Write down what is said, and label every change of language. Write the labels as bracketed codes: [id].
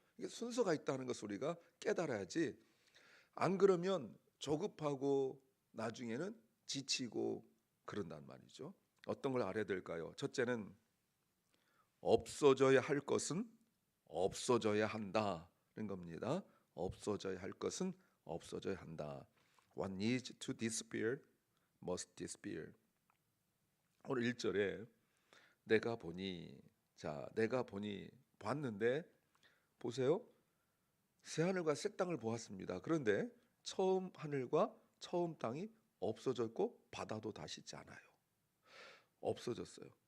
[ko] 이게 순서가 있다는 것을 우리가 깨달아야지. 안 그러면 조급하고 나중에는 지치고 그런단 말이죠. 어떤 걸 알아야 될까요? 첫째는 없어져야 할 것은 없어져야 한다는 겁니다. 없어져야 할 것은 없어져야 한다. [en] What needs to disappear must disappear. [ko] 오늘 1절에 내가 보니, 내가 보니 봤는데 보세요. 새 하늘과 새 땅을 보았습니다. 그런데 처음 하늘과 처음 땅이 없어졌고 바다도 다시 있지 않아요. 없어졌어요.